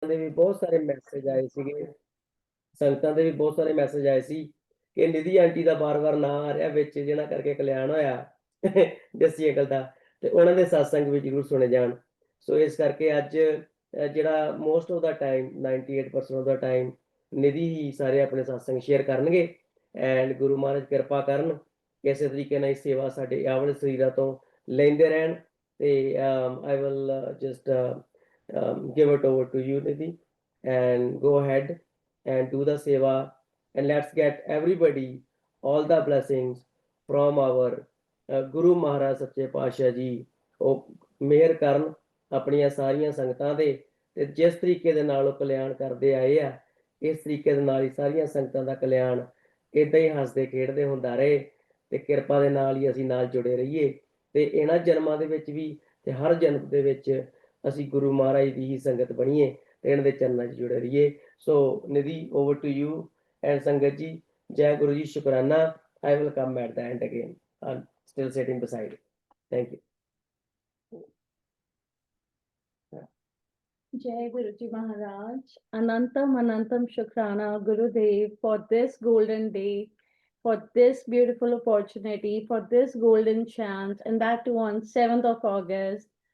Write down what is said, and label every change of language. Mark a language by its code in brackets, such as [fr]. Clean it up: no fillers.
[pa] ਦੇ ਵੀ ਬਹੁਤ ਸਾਰੇ ਮੈਸੇਜ ਆਏ ਸੀਗੇ, ਸੰਗਤਾਂ ਦੇ ਵੀ ਬਹੁਤ ਸਾਰੇ ਮੈਸੇਜ ਆਏ ਸੀ ਕਿ ਨਿਧੀ ਆਂਟੀ ਦਾ ਵਾਰ-ਵਾਰ ਨਾਂ ਆ ਰਿਹਾ ਵਿੱਚ, ਜਿਹਨਾਂ ਕਰਕੇ ਕਲਿਆਣ ਹੋਇਆ ਜੱਸੀ ਅੰਕਲ ਦਾ, ਤੇ ਉਹਨਾਂ ਦੇ ਸਤਸੰਗ ਵੀ ਜ਼ਰੂਰ ਸੁਣੇ ਜਾਣ। ਸੋ ਇਸ ਕਰਕੇ ਅੱਜ ਜਿਹੜਾ [en] most of the time [pa] 98% of ਦਾ time ਨਿਧੀ ਹੀ ਸਾਰੇ ਆਪਣੇ ਸਤਸੰਗ ਸ਼ੇਅਰ ਕਰਨਗੇ, ਐਂਡ ਗੁਰੂ ਮਹਾਰਾਜ ਕਿਰਪਾ ਕਰਨ ਕਿਸੇ ਤਰੀਕੇ ਨਾਲ ਇਹ ਸੇਵਾ ਸਾਡੇ ਆਹ ਵਾਲੇ ਸਰੀਰਾਂ ਤੋਂ ਲੈਂਦੇ ਰਹਿਣ। [en] ਤੇ I will just give it over to you, Nidhi, and go ahead and do the seva, and let's get everybody all the blessings from our Guru Maharaj Sache Pasha Ji। [pa] ਉਹ ਮਿਹਰ ਕਰਨ ਆਪਣੀਆਂ ਸਾਰੀਆਂ ਸੰਗਤਾਂ ਦੇ, ਤੇ ਜਿਸ ਤਰੀਕੇ ਦੇ ਨਾਲ ਉਹ ਕਲਿਆਣ ਕਰਦੇ ਆਏ ਆ, ਇਸ ਤਰੀਕੇ ਦੇ ਨਾਲ ਹੀ ਸਾਰੀਆਂ ਸੰਗਤਾਂ ਦਾ ਕਲਿਆਣ ਇਦਾਂ ਹੀ ਹੱਸਦੇ ਖੇਡਦੇ ਹੁੰਦਾ ਰਹੇ, ਤੇ ਕਿਰਪਾ ਦੇ ਨਾਲ ਹੀ ਅਸੀਂ ਨਾਲ ਜੁੜੇ ਰਹੀਏ, ਤੇ ਇਹਨਾਂ ਜਨਮਾਂ ਦੇ ਵਿੱਚ ਵੀ ਤੇ ਹਰ ਜਨਮ ਦੇ ਵਿੱਚ ਅਸੀਂ ਗੁਰੂ ਮਹਾਰਾਜ ਦੀ ਹੀ ਸੰਗਤ ਬਣੀਏ ਤੇ ਇਹਨਾਂ ਦੇ ਚਰਨਾਂ 'ਚ ਜੁੜੇ ਰਹੀਏ। ਸੋ ਨਿਧੀ, [en] over to you and [pa] ਸੰਗਤ ਜੀ, ਜੈ ਗੁਰੂ ਜੀ, ਸ਼ੁਕਰਾਨਾ। [en] I will come at the end again. I'm still sitting beside it. Thank you. [hi] Jai Guruji Maharaj. Anantam Anantam Shukrana Gurudev [en] for this golden day, for this beautiful opportunity, for this golden chance, and that too on 7th of August.